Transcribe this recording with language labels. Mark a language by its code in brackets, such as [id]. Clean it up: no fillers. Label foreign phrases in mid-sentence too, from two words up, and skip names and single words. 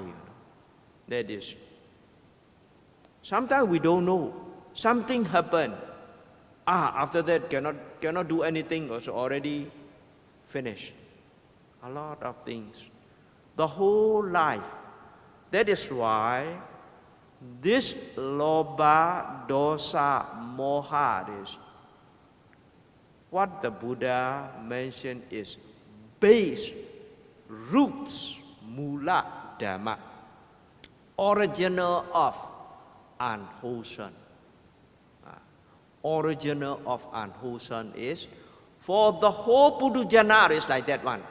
[en] That is. Sometimes we don't know. Something happened. After that cannot do anything. Also already finished. A lot of things. The whole life. That is why this [pi] lobha, dosa, moha [en] is what the Buddha mentioned is base, roots, [pi] mula dhamma, [en] original of unwholesome. Original of unwholesome is for the whole Pudujana is like that one.